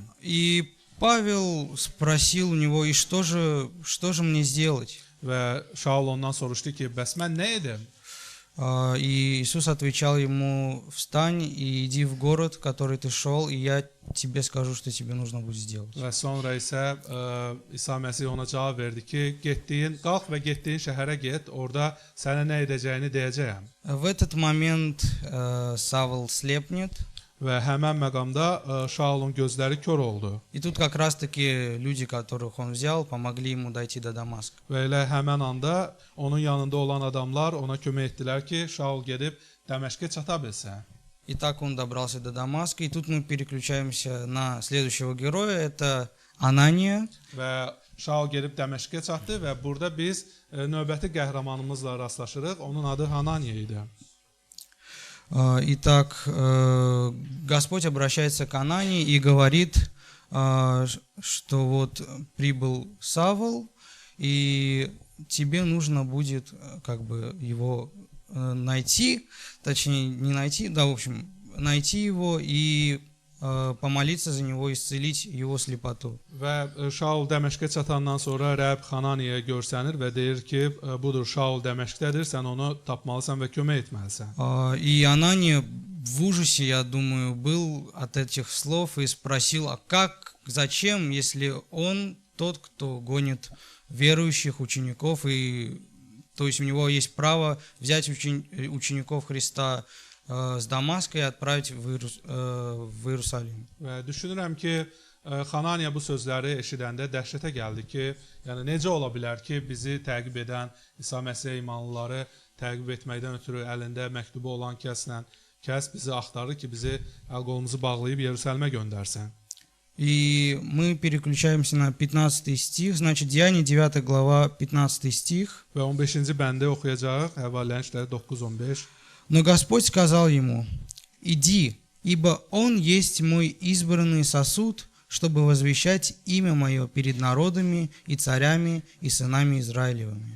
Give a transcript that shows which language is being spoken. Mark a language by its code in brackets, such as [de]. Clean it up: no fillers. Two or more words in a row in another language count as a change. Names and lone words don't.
[az] И Павел спросил у него: «И что же мне сделать?» Və Şaul ondan soruşdu ki, bəs mən nə edim? [ru] И Иисус отвечал ему: «Встань и иди в город, в который ты шел, и я тебе скажу, что тебе нужно будет сделать». [az] Və sonra isə İsa Məsih ona cavab verdi ki, qalx və getdiyin şəhərə get, orada sənə nə edəcəyini deyəcəyəm. [ru] В этот момент Савл слепнет. [az] Və həmən məqamda Şaulun gözləri kör oldu. [ru] И тут как раз-таки люди, которых он взял, помогли ему дойти до Дамаска. [az] Və elə həmən anda onun yanında olan adamlar ona kömək etdilər ki, Şaul gedib Dəməşqə çata bilsin. [ru] И так он добрался до Дамаска. И тут мы переключаемся на следующего героя. Это Анания. [az] Və Şaul gedib Dəməşqə çatdı və burada biz növbəti qəhrəmanımızla rastlaşırıq. Onun adı Hananiya idi. [ru] Итак, Господь обращается к Анании и говорит, что вот прибыл Савл, и тебе нужно будет как бы его найти, точнее не найти, да, в общем, найти его и помолиться за него, исцелить его слепоту. [az] Və Şaul Dəməşqə çatandan sonra Rəbb Hananiyaya görsənir və deyir ki, budur Şaul Dəməşqdədir, sən onu tapmalısan və kömək etməlisən. [ru] И Анания в ужасе, я думаю, был от этих слов и спросил: а как, зачем, если он тот, кто гонит верующих учеников, и то есть у него есть право взять учеников Христа с Дамаска и отправить в Иерусалим. [az] Və düşünürəm ki, Hananiya bu sözləri eşidəndə dəhşətə gəldi ki, yəni necə ola bilər ki, bizi təqib edən İsa Məsih imanlıları təqib etməkdən ötürü əlində məktubu olan kəs bizi axtarır ki, bizi əl-qolumuzu bağlayıb Yerusəlimə göndərsin. [ru] И мы переключаемся на 15 стих, значит, Деяния 9 глава, 15 стих. [az] Və 15-ci bəndə oxuyacağıq, Həvallərin işləri 9-15. [ru] Но Господь сказал ему: «Иди, ибо он есть мой избранный сосуд, чтобы возвещать имя мое перед народами и царями и сынами Израилевыми».